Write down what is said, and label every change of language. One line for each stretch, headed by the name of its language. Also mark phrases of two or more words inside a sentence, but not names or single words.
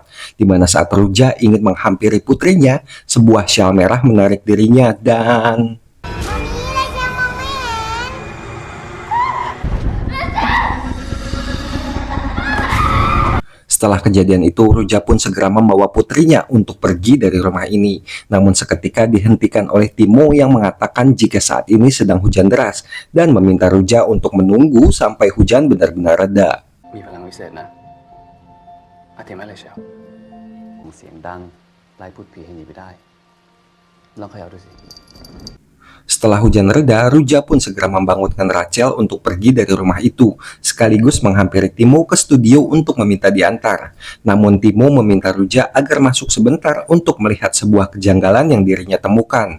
Indonesian: Di mana saat Ruja ingin menghampiri putrinya, sebuah syal merah menarik dirinya dan setelah kejadian itu, Ruja pun segera membawa putrinya untuk pergi dari rumah ini. Namun seketika dihentikan oleh Timo yang mengatakan jika saat ini sedang hujan deras dan meminta Ruja untuk menunggu sampai hujan benar-benar reda.
Thai: มีพลังวิเศษนะอาเทียมอะไรเชียวเสียงดังไล่พูดผีให้หนีไปได้ลองเขย่าดูสิ
Indonesian: Setelah hujan reda, Ruja pun segera membangunkan Rachel untuk pergi dari rumah itu, sekaligus menghampiri Timo ke studio untuk meminta diantar. Namun Timo meminta Ruja agar masuk sebentar untuk melihat sebuah kejanggalan yang dirinya temukan.